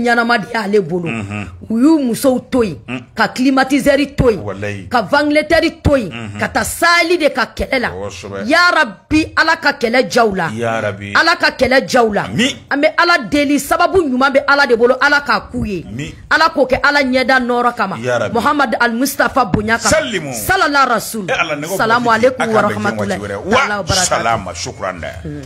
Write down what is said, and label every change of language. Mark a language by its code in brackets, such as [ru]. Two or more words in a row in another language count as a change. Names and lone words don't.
[bm] ɲanama de y'ale bolo u y'u musow to yen ka climatiseur to yen ka ventilateur to yen ka taa sali de ka kɛlɛ la yarabi ala ka kɛlɛ jaw la ala ka kɛlɛ jaw la an bɛ ala deli sababu ɲuman bɛ ala de bolo ala k'a k'u ye ala k'o kɛ ala ɲɛda nɔrɔ kama Muhammad al Mustafa bonya kama [ar] صلى الله رسول السلام عليكم ورحمة الله وبركاته. سلامة، شكرا.